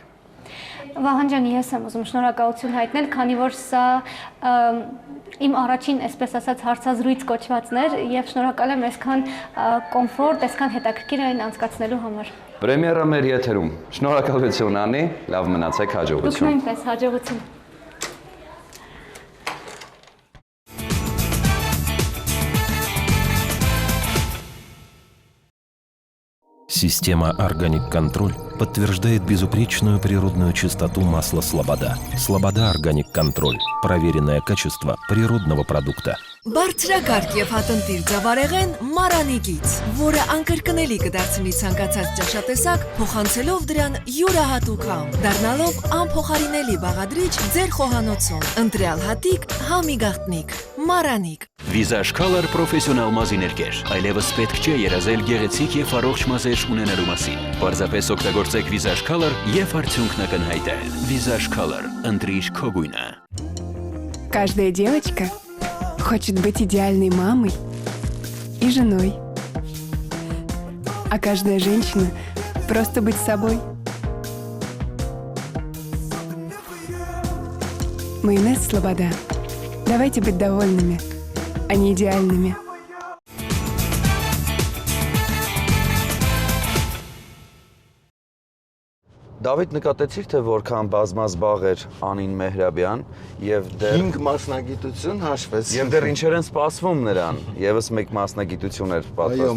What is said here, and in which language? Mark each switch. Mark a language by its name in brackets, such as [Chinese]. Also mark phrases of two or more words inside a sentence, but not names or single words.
[Armenian] Վահան ջան, ես եմ ուզում շնորհակալություն հայտնել, քանի որ սա իմ առաջին, այսպես ասած, հարցազրույց կոչվածն էր եւ շնորհակալ եմ այսքան կոմֆորտ, այսքան հետաքրքիր այն անցկացնելու համար։ Պրեմիերա մեր եթերում։ Շնորհակալություն Անի, լավ մնացեք, Դուք հաջողություն։ նույնպես հաջողություն։ [Russian] Система «Органик Контроль» подтверждает безупречную природную чистоту масла «Слобода». «Слобода Органик Контроль» – проверенное качество природного продукта. [Armenian] Բարձրակարգ եւ հատնտիր ձավարեղեն Մարանիկից, որը անկրկնելի կդարձնի ցանկացած ճաշատեսակ, փոխանցելով դրան յուրահատուկ համ, դառնալով անփոխարինելի բաղադրիչ ձեր խոհանոցում։ Ընտրյալ հատիկ, համի գաղտնիք, Մարանիկ։ Visage Color պրոֆեսիոնալ մազիներկեր։ Այլևս պետք չէ երազել գեղեցիկ եւ առողջ մազեր ունենալու մասին։ Պարզապես օգտագործեք Visage Color եւ արդյունքն ակնհայտել։ Visage Color, ընտրիր քո գույնը։ [Russian] Каждая девочка хочет быть идеальной мамой и женой. А каждая женщина просто быть собой. Майонез «Слобода». Давайте быть довольными, а не идеальными. [Armenian] Դավիթ, նկատեցիք, թե որքան բազմազբաղ էր Անին Մեհրաբյան եւ դեռ 5 մասնագիտություն հաշվեց։ Եվ դեռ ինչեր են սպասվում նրան։ Եվս մեկ մասնագիտություն էր պատրաստվում։